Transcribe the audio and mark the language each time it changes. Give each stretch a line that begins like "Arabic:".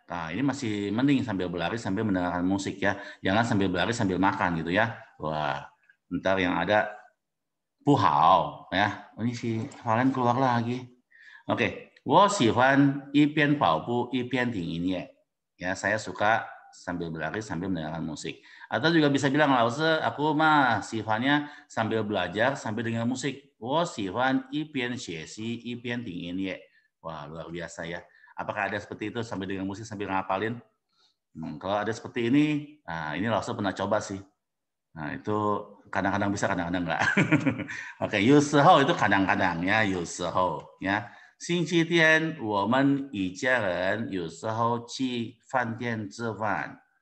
Indonesian: Nah, ini masih mending sambil berlari sambil mendengarkan musik ya. Jangan sambil berlari sambil makan gitu ya. Wah, ntar yang ada puhao ya. Ini si Valen keluar lagi.
Chinese: Oke, 我喜欢一边跑步一边听音乐.
Indonesian: Ya, saya suka sambil berlari sambil mendengarkan musik. Atau juga bisa bilang, Lause, aku mah sifatnya sambil belajar sambil dengar musik.
Chinese: 我喜欢一边学习一边听音乐.
Indonesian: Wah, luar biasa ya. Apakah ada seperti itu sambil dengar musik sambil ngapalin? Kalau ada seperti ini, nah ini Lause pernah coba sih. Nah, itu kadang-kadang bisa, kadang-kadang enggak. Oke, 有时候 itu kadang-kadang ya, 有时候ya.
Chinese: 星期天我们一家人有时候去饭店吃饭.